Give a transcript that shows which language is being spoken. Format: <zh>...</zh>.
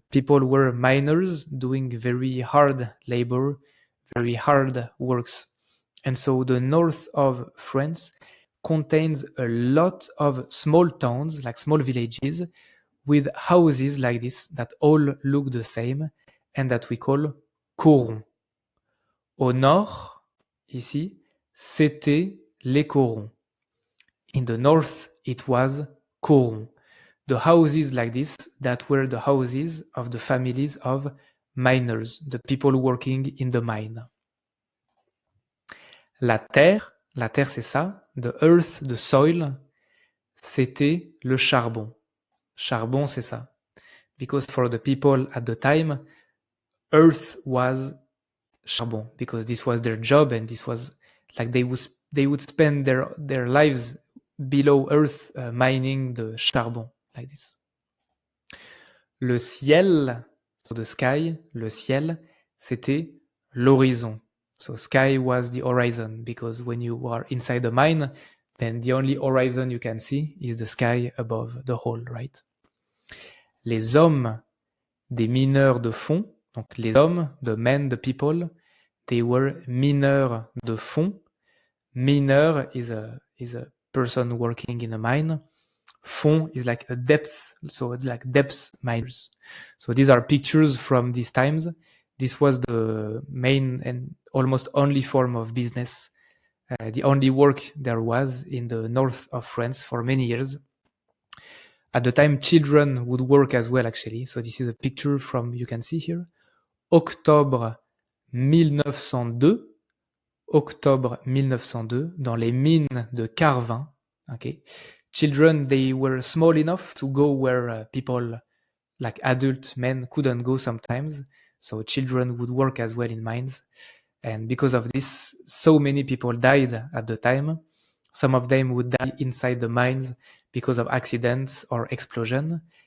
<en>People were miners doing very hard labor, very hard works. And so the north of France contains a lot of small towns, like small villages, with houses like this that all look the same and that we call corons.</en> <fr>Au nord, ici, c'était les corons.</fr> <en>In the north, it was corons. The houses like this, that were the houses of the families of miners, the people working in the mine.</en> <fr>La terre c'est ça,</fr> <en>the earth, the soil,</en> <fr>c'était le charbon. Charbon, c'est ça.</fr> <en>Because for the people at the time, earth was charbon, because this was their job and this was like they would spend their lives below earth mining the charbon, like this.</en> <fr>Le ciel,</fr> <en>so the sky,</en> <fr>le ciel, c'était l'horizon.</fr> <en>So sky was the horizon, because when you are inside the mine, then the only horizon you can see is the sky above the hole, right?</en> <fr>Les hommes des mineurs de fond, donc les hommes,</fr> <en>the men, the people, they were</en> <fr>mineurs de fond.</fr> <en>Mineur is a person working in a mine. Fond is like a depth, so like depth miners. So these are pictures from these times. This was the main and almost only form of business, the only work there was in the north of France for many years. At the time, children would work as well, actually. So this is a picture from, you can see here, Octobre 1902.</en> <fr>Octobre 1902, dans les mines de Carvin.</fr> <en>Okay. Children, they were small enough to go where people like adult men couldn't go sometimes. So children would work as well in mines. And because of this, so many people died at the time. Some of them would die inside the mines because of accidents or explosion.</en>